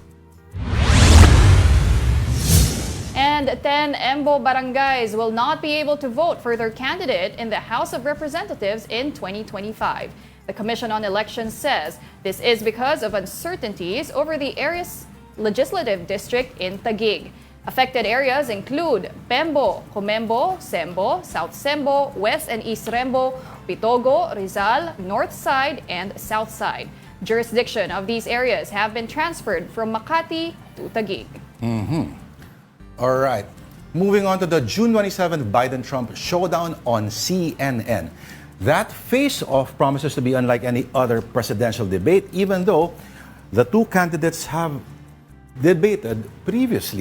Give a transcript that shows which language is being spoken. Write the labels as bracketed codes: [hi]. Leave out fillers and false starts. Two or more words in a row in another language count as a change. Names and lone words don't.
[en] And 10 Embo barangays will not be able to vote for their candidate in the House of Representatives in 2025. The Commission on Elections says this is because of uncertainties over the area's legislative district in Taguig. Affected areas include Pembo, Comembo, Sembo, South Sembo, West and East Rembo, Pitogo, Rizal, North Side, and South Side. Jurisdiction of these areas have been transferred from Makati to Taguig. All right. Moving on to the June 27th Biden-Trump showdown on CNN. That face-off promises to be unlike any other presidential debate, even though the two candidates have debated previously.